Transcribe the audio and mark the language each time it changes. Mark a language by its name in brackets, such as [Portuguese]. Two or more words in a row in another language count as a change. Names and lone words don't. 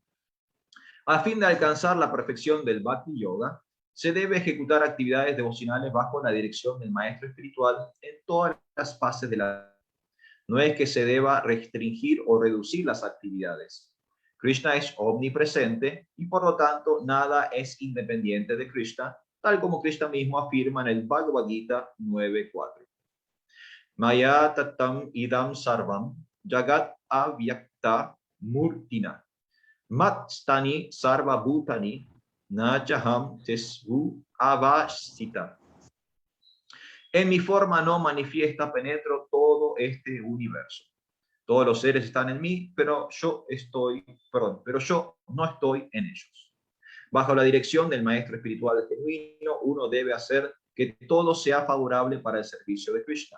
[Spanish] A fin de alcanzar la perfección del Bhakti Yoga, se debe ejecutar actividades devocionales bajo la dirección del maestro espiritual en todas las fases de la vida. No es que se deba restringir o reducir las actividades. Krishna es omnipresente y por lo tanto nada es independiente de Krishna, tal como Krishna mismo afirma en el Bhagavad Gita 9.4. [Sanskrit] Maya tattam idam sarvam jagat avyakta murtina matstani sarva bhutani nachaham tesvu avashita. [Spanish] En mi forma no manifiesta penetro todo este universo. Todos los seres están en mí, pero yo no estoy en ellos. Bajo la dirección del maestro espiritual genuino, uno debe hacer que todo sea favorable para el servicio de Krishna.